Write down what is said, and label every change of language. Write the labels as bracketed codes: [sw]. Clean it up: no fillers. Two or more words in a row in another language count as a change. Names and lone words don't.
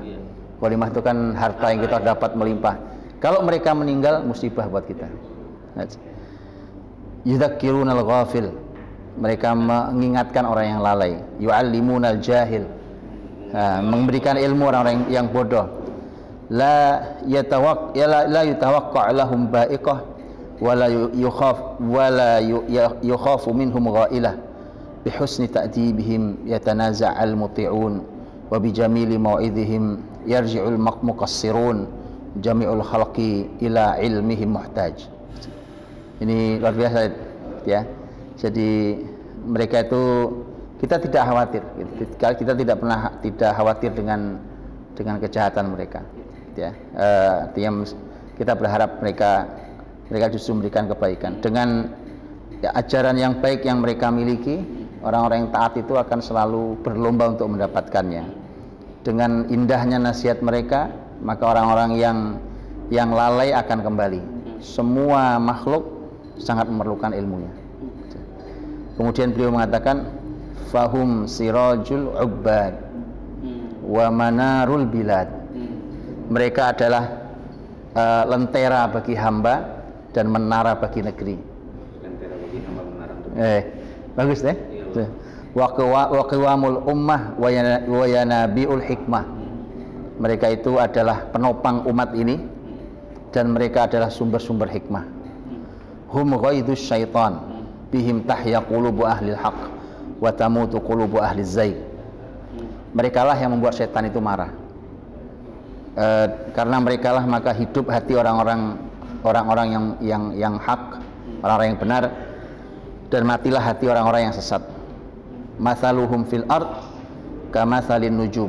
[id] Ghanimah itu kan harta yang kita dapat melimpah. Kalau mereka meninggal musibah buat kita. [ar] يذكرون الغافل. [id] Mereka mengingatkan orang yang lalai. [ar] يعلمون الجاهل. [id] Memberikan ilmu orang-orang yang bodoh. [ar] لا يتوقع لهم بائقة ولا يخاف منهم غائلة بحسن تأديبهم يتنازع المطيعون وبجميل موعظتهم يرجع المقصرون جميع الخلق إلى علمهم محتاج. [id] Ini luar biasa ya. Jadi mereka itu kita tidak khawatir, kita tidak pernah tidak khawatir dengan kejahatan mereka ya. Artinya kita berharap mereka justru memberikan kebaikan dengan ya, ajaran yang baik yang mereka miliki. Orang-orang yang taat itu akan selalu berlomba untuk mendapatkannya. Dengan indahnya nasihat mereka, maka orang-orang yang lalai akan kembali. Semua makhluk sangat memerlukan ilmunya. Kemudian beliau mengatakan, [ar] فهم سراج العباد ومنار البلاد. [id] Mereka adalah lentera bagi hamba dan menara bagi negeri. Lentera bagi hamba, menara untuk bagus deh. [ar] وقوام الأمة وينابيع الحكمة. [id] Mereka itu adalah penopang umat ini dan mereka adalah sumber-sumber hikmah. [ar] هم غيظ الشيطان بهم تحيا قلوب أهل الحق وتموت قلوب أهل الزيغ. [id] Mereka lah yang membuat setan itu marah. Karena mereka lah maka hidup hati orang-orang yang hak, orang-orang yang benar, dan matilah hati orang-orang yang sesat. [ar] مثلهم في الأرض كمثل النجوم.